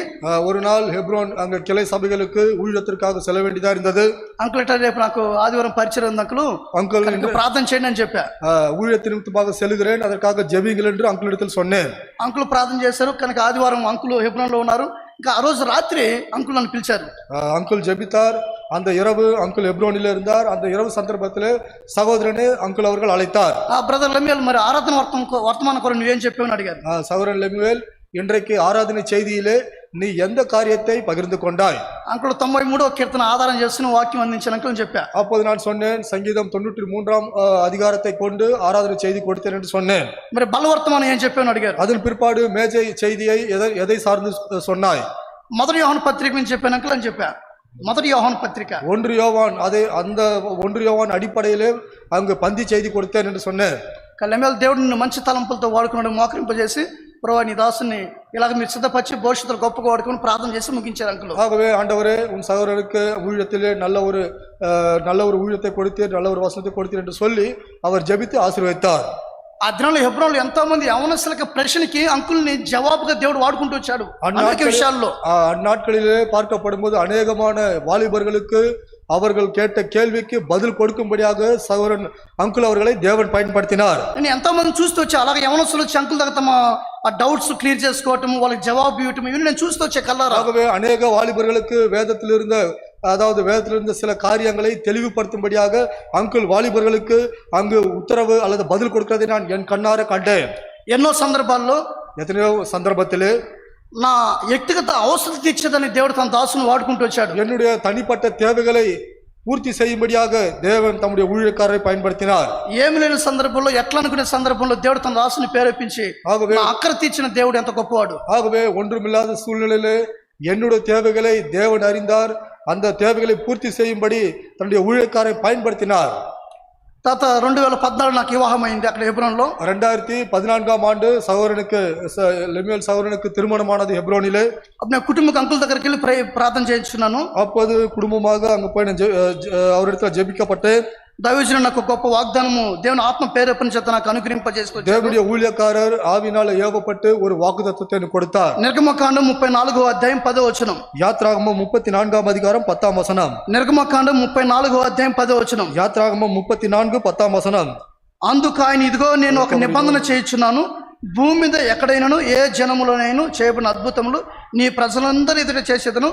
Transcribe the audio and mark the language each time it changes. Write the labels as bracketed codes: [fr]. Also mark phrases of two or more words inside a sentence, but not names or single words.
[ta] ஒரு நாள் ஹெப்ரோன் அங்க கிளை சபைகளுக்கு ஊழியத்திற்காக செல்ல வேண்டியதா இருந்தது. [te] అంకుల్ ఇట్లా రేపు నాకు ఆదివారం పరిచయం ఉంది అంకుల్, [ta] அங்குள் [te] ప్రార్థన చేయండి అని చెప్పా. [ta] ஊழியத்தின் நிமித்தமாக செல்கிறேன், அதற்காக ஜெபிங்கள் என்று அங்குளிடத்தில் சொன்னேன். [te] అంకుల్ ప్రార్థన చేశారు. కనుక ఆదివారం అంకుల్ హెబ్రోన్లో ఉన్నారు. ఇంకా ఆ రోజు రాత్రి అంకుల్ నన్ను పిలిచారు. [ta] அங்குள் ஜெபித்தார். அந்த இரவு அங்குள் ஹெப்ரோனில் இருந்தார். அந்த இரவு சந்தர்ப்பத்தில் சகோதரனை அங்குள் அவர்கள் அழைத்தார். [te] బ్రదర్ లెమ్యూల్, మరి ఆరాధన వర్తమాన కొరకు నువ్వేం చెప్పావని అడిగారు. [ta] சகோதரன் லெமுவேல், இன்றைக்கு ஆராதனை செய்தியிலே நீ எந்த காரியத்தை பகிர்ந்து கொண்டாய்? [te] అంకుల్ 93వ కీర్తన ఆధారం చేసుకుని వాక్యం అందించిన అంకుల్ చెప్పా. [ta] அப்போது நான் சொன்னேன், சங்கீதம் 93ஆம் அதிகாரத்தை கொண்டு ஆராதனை செய்தி கொடுத்தேன் என்று சொன்னேன். [te] మరి బలవర్తమానం ఏం చెప్పావని అడిగారు. [ta] அதன் பிற்பாடு மேஜை செய்தியை எதை சார்ந்து சொன்னாய்? [te] మొదటి యోహాను పత్రిక నుంచి చెప్పాను అంకుల్ అని చెప్పా. మొదటి యోహాను పత్రిక [ta] 1 யோவான், அதை அந்த 1 யோவான் அடிப்படையிலே அங்கு பந்தி செய்தி கொடுத்தேன் என்று சொன்னேன். [te] లెమ్యూల్, దేవుడు నిన్ను మంచి తలంపులతో వాడుకున్నాడు, మోకరింపజేసి ప్రభు నీ దాసుని ఇలాగ మీరు సిద్ధపరిచి భవిష్యత్తులో గొప్పగా వాడుకొని ప్రార్థన చేసి ముగించారు అంకుల్. [ta] ஆகவே ஆண்டவரே, உன் சகோதரருக்கு ஊழியத்திலே நல்ல ஒரு ஊழியத்தை கொடுத்தீர், நல்ல ஒரு வசனத்தை கொடுத்தீர் என்று சொல்லி அவர் ஜெபித்து ஆசீர்வதித்தார். [te] ఆ దినంలో హెబ్రోన్లో ఎంతో మంది యవనస్తుల ప్రశ్నకి అంకుల్ని జవాబుగా దేవుడు వాడుకుంటూ వచ్చాడు అనేక విషయాల్లో. [ta] அந்நாட்களிலே பார்க்கப்படும் போது அநேகமான வாலிபர்களுக்கு அவர்கள் கேட்ட கேள்விக்கு பதில் கொடுக்கும்படியாக சகோதரன் அங்குல் அவர்களை தேவன் பயன்படுத்தினார். [te] నేను ఎంతో మంది చూస్తూ వచ్చా, అలాగే యవనస్తులు వచ్చి అంకుల్ దగ్గర తమ ఆ [en] doubts clear [te] చేసుకోవటం, వాళ్ళకి జవాబు ఇవ్వటం, ఇవన్నీ నేను చూస్తూ వచ్చే కల్లారా. [ta] ஆகவே அநேக வாலிபர்களுக்கு வேதத்தில் இருந்த சில காரியங்களை தெளிவுபடுத்தும்படியாக அங்குல் வாலிபர்களுக்கு அங்கு உத்தரவு அல்லது பதில் கொடுக்கிறதை நான் என் கண்ணார கண்டேன். [te] ఎన్నో సందర్భాల్లో, [ta] எத்தனையோ சந்தர்ப்பத்திலே [te] నా వ్యక్తిగత అవసరం తీర్చేదని దేవుడు తన దాసును వాడుకుంటూ వచ్చాడు. [ta] என்னுடைய தனிப்பட்ட தேவைகளை பூர்த்தி செய்யும்படியாக தேவன் தம்முடைய ஊழியக்காரரை பயன்படுத்தினார். [te] ఏమి లేని సందర్భంలో, ఎట్లా అనుకునే సందర్భంలో దేవుడు తన దాసుని ప్రేరేపించి అక్కర తీర్చిన దేవుడు ఎంత గొప్పవాడు. [ta] ஆகவே ஒன்றுமில்லாத சூழ்நிலையிலே என்னுடைய தேவைகளை தேவன் அறிந்தார். அந்த தேவைகளை பூர்த்தி செய்யும்படி தன்னுடைய ஊழியக்காரை பயன்படுத்தினார். [te] తర్వాత 2014 నాకు వివాహం అయింది అక్కడ హెబ్రోన్లో. [ta] 2014ஆம் ஆண்டு சகோதரனுக்கு லெமுவேல் சகோதரனுக்கு திருமணமானது ஹெப்ரோனிலே. [te] నేను కుటుంబ అంకుల్ దగ్గరికి వెళ్ళి ప్రార్థన చేయించున్నాను. [ta] அப்போது குடும்பமாக அங்கு போய் அவரிடத்தில் ஜெபிக்கப்பட்டேன். [te] దైవజనుడు నాకు గొప్ప వాగ్దానము దేవుని ఆత్మ ప్రేరేపణ చేత నాకు అనుగ్రహింపజేసుకొచ్చాడు. [ta] தேவனுடைய ஊழியக்காரர் ஆவியினால ஏவப்பட்டு ஒரு வாக்குத்தத்தத்தை எனக்கு கொடுத்தார். [te] నిర్గమకాండం 34వ అధ్యాయం 10వ వచనం. [ta] யாத்ராகமம் 34ஆம் அதிகாரம் 10ஆம் வசனம். [te] నిర్గమకాండం 34వ అధ్యాయం 10వ వచనం. [ta] யாத்ராகமம் 34 10ஆம் வசனம். [te] అందుకు ఆయన, ఇదిగో నేను ఒక నిబంధన చేయించున్నాను, భూమి మీద ఎక్కడైనాను ఏ జనములోనైనా చేయబడిన అద్భుతములు నీ ప్రజలందరి ఎదుట చేసేదను.